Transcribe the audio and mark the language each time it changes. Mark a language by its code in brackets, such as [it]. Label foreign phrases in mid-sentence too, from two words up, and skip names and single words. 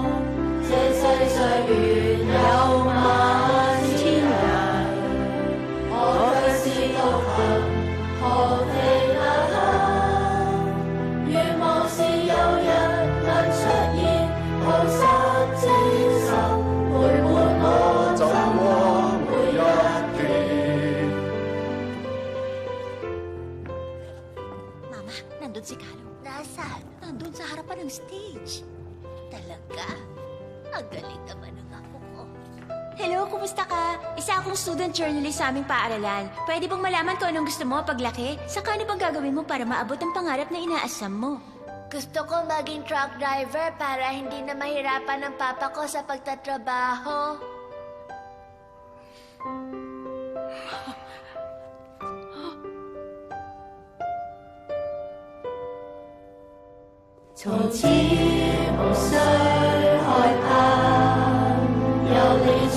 [zh] 這世上原有萬千人，我卻是獨行，何其難堪！願望是有日能出現，菩薩精神陪伴我走過每一段。 [tl] Mama, nandun si Carlo. Nasaan? Nandun sa harapan ng stage. Talaga? Ang galing naman ng apo ko. Hello, kumusta ka? Isa akong [en] student journalist [tl] sa aming paaralan. Pwede bang malaman ko anong gusto mo paglaki? Saka ano bang gagawin mo para maabot ang pangarap na inaasam mo? Gusto ko maging [en] truck driver [tl] para hindi na mahirapan ang papa ko sa pagtatrabaho. [zh] 從此無需害怕，有你在